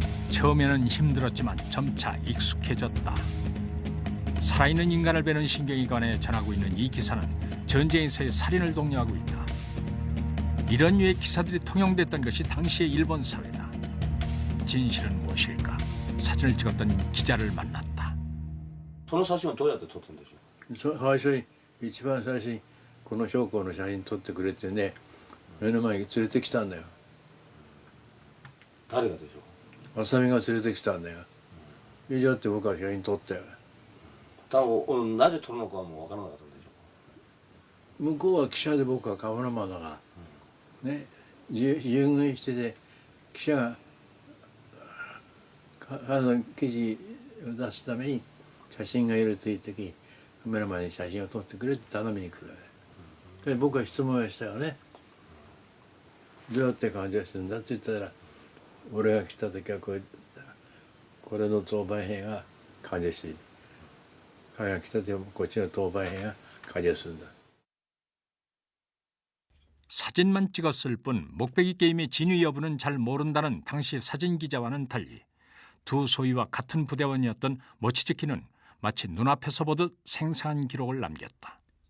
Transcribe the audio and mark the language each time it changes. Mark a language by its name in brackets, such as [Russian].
[Korean] 처음에는 힘들었지만 점차 익숙해졌다. 살아있는 인간을 베는 신경에 관해 전하고 있는 이 기사는 전쟁에서의 살인을 독려하고 있다. 이런 류의 기사들이 통용됐던 것이 당시의 일본 사회다. 진실은 무엇일까? 사진을 찍었던 기자를 만났다. [Japanese] その写真はどうやって撮ったんでしょう。最初に一番最初にこの将校の写真撮ってくれてね、目の前に連れてきたんだよ。誰がでしょう。浅見が連れてきたんだよ。以上って僕は写真撮ったよ。多分なぜ撮るのかはもう分からなかったんでしょう。向こうは記者で僕はカメラマンだから、ね、従軍してて記者が記事を出すために写真がいるという時カメラマンに写真を撮ってくれって頼みに来るわけで、僕は質問をしたよね。どうやって感情するんだって言ったら、俺が来た時はこれの当番兵が感情する。彼が来た時はこっちの当番兵が感情するんだ。 [Korean] 사진만 찍었을 뿐 목베기 게임의 진위 여부는 잘 모른다는 당시 사진 기자와는 달리 두 소위와 같은 부대원이었던 모치즈키는 마치 눈앞에서 보듯 생생한 기록을 남겼다.